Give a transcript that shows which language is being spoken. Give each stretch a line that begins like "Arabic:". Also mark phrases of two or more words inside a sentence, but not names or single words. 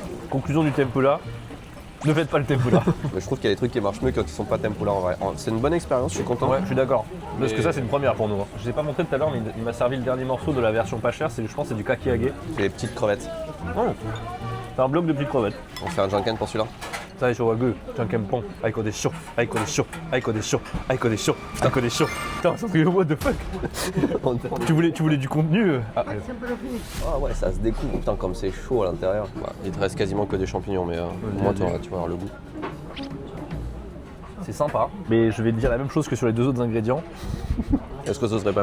French: Conclusion du tempura, ne faites pas le tempura. Mais je trouve qu'il y a des trucs qui marchent mieux quand ils sont pas tempura en vrai. C'est une bonne expérience, je suis content. Ouais, je suis d'accord. Parce que ça, c'est une première pour nous. Hein. Je l'ai pas montré tout à l'heure, mais il m'a servi le dernier morceau de la version pas chère. Je pense que c'est du kakiage. C'est les petites crevettes. Oh. C'est un bloc de petites crevettes. On fait un janken pour celui-là.
Japanese: 最初はグー、じゃんけんぽん、あいこでしょ、あいこでしょ、あいこでしょ、あいこでしょ、あいこでしょ。Putain,
English: what the fuck.
French: Tu voulais du contenu Ah ouais, ça se découvre. Putain, comme c'est chaud à l'intérieur. Ouais, il te reste quasiment que des champignons, mais au moins tu vas avoir le goût. C'est sympa, mais je vais te dire la même chose que sur les deux autres ingrédients. Est-ce que ce serait pas